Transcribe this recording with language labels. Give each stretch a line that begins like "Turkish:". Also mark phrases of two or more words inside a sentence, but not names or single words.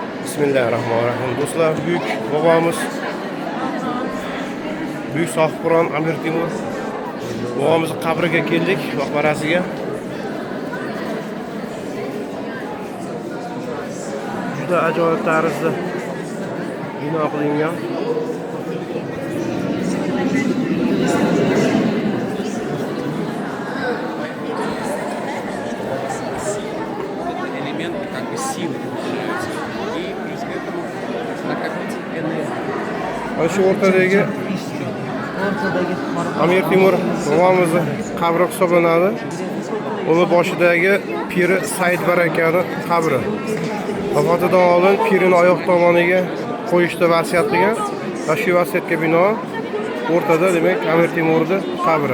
Uzbek: Bismillahirrahmanirrahim. Do'stlar, buyuk bobomiz Buyuk Sohibqiron Amir Temur bobomiz qabriga keldik, maqbarasiga. Juda ajoyib tarzda bino qilingan.
Russian: Элемент как бы силы получается. И плюс к этому накопить энергию.
Uzbek: Ana shu o'rtadagi Amir Temur bobomizni qabri hisoblanadi. Uni boshidagi piri Said barakani qabri. Vafotidan oldin pirini oyoq tomoniga qo'yishni vasiyat qilgan. Va shu vasiyatga binoan o'rtada demak Amir Temurning qabri.